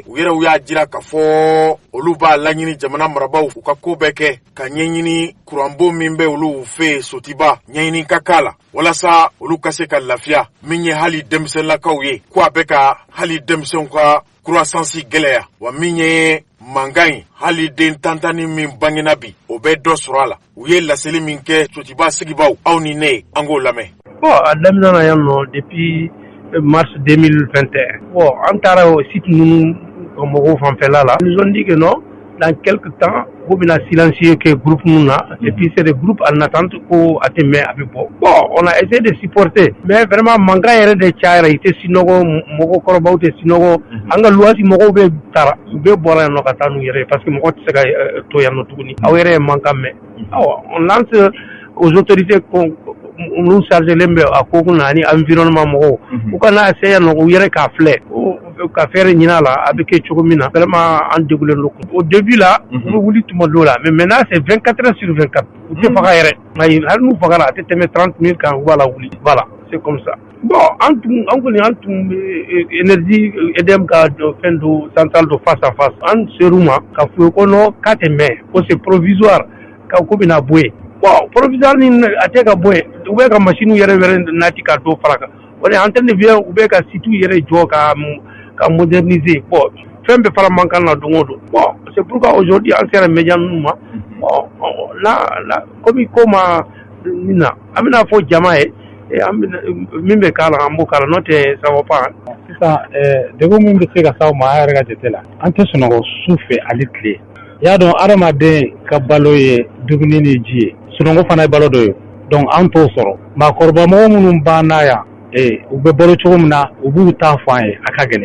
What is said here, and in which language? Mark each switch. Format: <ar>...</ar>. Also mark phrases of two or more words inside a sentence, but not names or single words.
<bm>U yɛrɛw y'a jira k'a fɔ olu b'a laɲini jamana marabaw u ka ko bɛɛ kɛ ka ɲɛɲini kuranbon min bɛ olu fɛ Sotiba ɲɛɲini ka k'a la walasa olu ka se ka lafiya min ye hali denmisɛnninlakaw ye ko a bɛ ka hali denmisɛnw ka croissance gɛlɛya wa min ye mankan ye hali den tantani min bangena bi o bɛ dɔ sɔrɔ a la. U ye laseli min kɛ Sotiba sigibaw aw ni ne an k'o lamɛn. Bon a daminɛna yan nɔ</bm> <fr>depuis mars 2021.</fr> <bm>Bon an taara o site ninnu mɔgɔw fanfɛla la.</bm> <fr>Ils ont dit que non, dans quelque temps</fr> <bm>ko bɛna silencieux kɛ groupe ninnu na</bm> <fr>et puis c'est des groupes en attente</fr> <bm>ko a tɛ mɛn a bɛ bɔ.</bm> <fr>Bon on a essayé de supporter mais vraiment</fr> <bm>mankan yɛrɛ de cayara. I tɛ sinɔgɔ mɔgɔkɔrɔbaw tɛ sinɔgɔ an ka luwasi mɔgɔw bɛ taara u bɛ bɔra yan nɔ ka taa n'u yɛrɛ</bm> <fr>parce que</fr> <bm>mɔgɔ tɛ se ka to yan nɔ tuguni aw yɛrɛ ye mankan mɛn.</bm> <fr>On lance aux autorités nous</fr> <bm>chargelen bɛ a ko kunna ani environnement mɔgɔw u kana essayer yan nɔ u yɛrɛ k'a filɛ ka fɛɛrɛ ɲini a la a bɛ kɛ cogo min na vraiment an degulen don.</bm> <fr>Au début</fr> <bm>la u bɛ wuli tuma dɔw la</bm> <fr>mais maintenant c'est 24 heures sur 24</fr> <bm>u tɛ faga yɛrɛ hali n'u fagara a tɛ tɛmɛ 30 minutes kan u b'a la wuli</bm> <fr>voilà c'est comme ça.</fr> <bm>Bon an tun énergie EDM ka fɛn do centrale do</bm> <fr>face à face</fr> <bm>an ser'u ma ka fɔ ko non k'a tɛ mɛn ko</bm> <fr>c'est provisoire</fr> <bm>ka ko bɛna bɔ yen. Bon provisoire ni a tɛ ka bɔ yen u bɛ ka machine yɛrɛ nati ka dɔ fara kan o de</bm> <fr>antenne vient</fr> <bm>u bɛ ka site yɛrɛ jɔ ka moderniser. Bon fɛn bɛ fara mankan na don o don. Bon</bm> <fr>c'est pourquoi aujourd'hui</fr> <bm>an sera média ninnu ma</bm> <fr>bon là comme</fr> <bm>ko ma min na an bɛna fɔ jama ye min bɛ k'a la an b'o k'a la n'o tɛ</bm> <fr>ça va pas.</fr> <bm>Sisan degun min bɛ se ka s'aw ma a yɛrɛ ka jate la an tɛ sunɔgɔ su fɛ hali tile. I y'a dɔn adamaden ka balo ye dumuni ni ji ye sunɔgɔ fana ye balo dɔ ye donc an t'o sɔrɔ. Maakɔrɔba mɔgɔ minnu b'an na yan u bɛ balo cogo min na u b'u ta fɔ an ye a ka gɛlɛn.</bm>